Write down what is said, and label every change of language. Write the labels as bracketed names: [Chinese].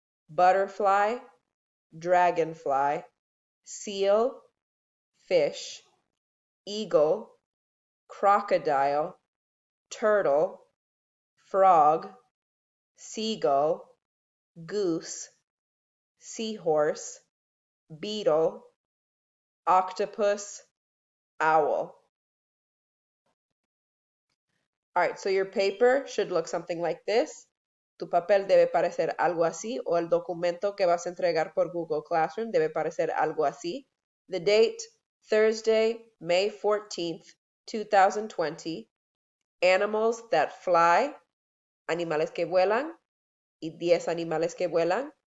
[English] butterfly, dragonfly, seal, fish, eagle, crocodile, turtle, frog, seagull, goose, seahorse, beetle, octopus, owl. All right, so your paper should look something like this. [Spanish] Tu papel debe parecer algo así, o el documento que vas a entregar por Google Classroom debe parecer algo así. [English] The date, Thursday, May 14th, 2020. Animals that fly, [Spanish] animales que vuelan, y 10 animales que vuelan.